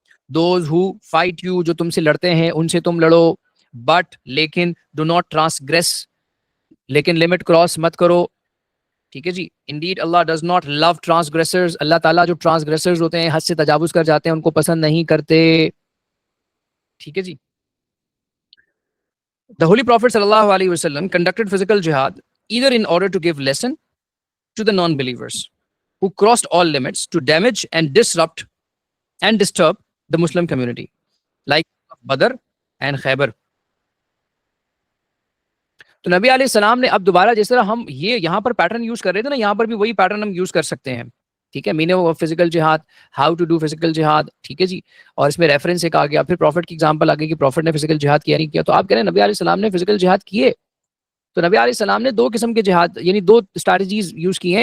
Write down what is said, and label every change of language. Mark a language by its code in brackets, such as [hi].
[en] those who fight you, [ur] جو تم سے لڑتے ہیں ان سے تم لڑو، بٹ لیکن [en] do not transgress, [ur] لیکن لمٹ کراس مت کرو. ٹھیک ہے جی. [en] indeed Allah does not love transgressors, [ur] اللہ تعالیٰ جو ٹرانسگریسرز ہوتے ہیں، حد سے تجاوز کر جاتے ہیں، ان کو پسند نہیں کرتے. ٹھیک ہے جی. [en] The Holy Prophet sallallahu alaihi wasallam conducted physical jihad either in order to give lesson to the non-believers who crossed all limits to damage and disrupt and disturb the Muslim community, like Badr and Khaybar. [ur] تو نبی علیہ السلام نے اب دوبارہ جس طرح ہم یہ یہاں پر پیٹرن یوز کر رہے تھے نا، یہاں پر بھی وہی پیٹرن ہم یوز کر سکتے ہیں. ٹھیک ہے. [en] Meaning of physical jihad, how to do physical jihad. ٹھیک ہے جی. [ur] اور اس میں ریفرنس ایک آ گیا، پھر پروفٹ کی ایگزامپل آ گئی کہ پروفٹ نے فزیکل جہاد کیا نہیں کیا. تو آپ کہہ رہے ہیں نبی علیہ السلام نے فزیکل جہاد کیے. تو نبی علیہ السلام نے دو قسم کے جہاد، یعنی دو اسٹریٹجیز یوز کی ہیں.